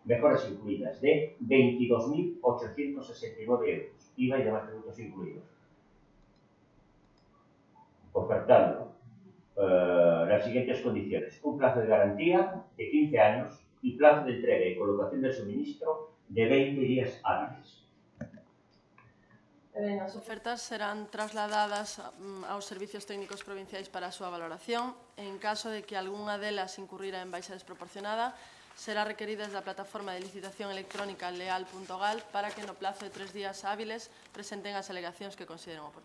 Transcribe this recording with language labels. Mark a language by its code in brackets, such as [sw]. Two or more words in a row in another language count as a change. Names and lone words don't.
[es] mejoras incluidas, de 22.869 euros, IVA y demás tributos incluidos. Ofertando las siguientes condiciones: un plazo de garantía de 15 años y plazo de entrega y colocación del suministro de 20 días hábiles. [gl] As ofertas serán trasladadas aos servicios técnicos provinciais para a súa valoración. En caso de que algunha delas incurrira en baixa desproporcionada, será requerida desde a plataforma de licitación electrónica leal.gal para que no plazo de 3 días hábiles presenten as alegacións que consideren oportunas.